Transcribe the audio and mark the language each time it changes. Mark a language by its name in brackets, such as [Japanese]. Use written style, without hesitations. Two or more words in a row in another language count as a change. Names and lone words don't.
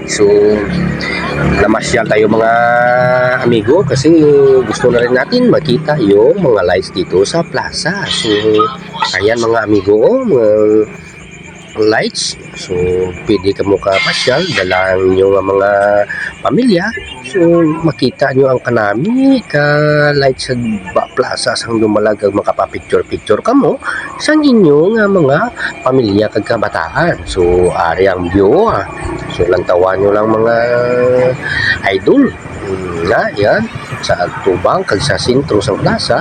[Filipino] So namasyal tayo mga amigo kasi gusto na rin natin makita yung mga lights dito sa plaza. So ayan mga amigo, mga lights. [Hiligaynon] So pwede ka mo kapasyal, dalang nyo nga mga pamilya. So makita nyo ang kanami ka lights sa plaza sang Dumalag, makapapicture-picture ka mo sa inyo nga mga pamilya kag kabataan. So ari ang view. So lantawan nyo lang mga idol na yan sa tubang kag sa sentro sa plaza.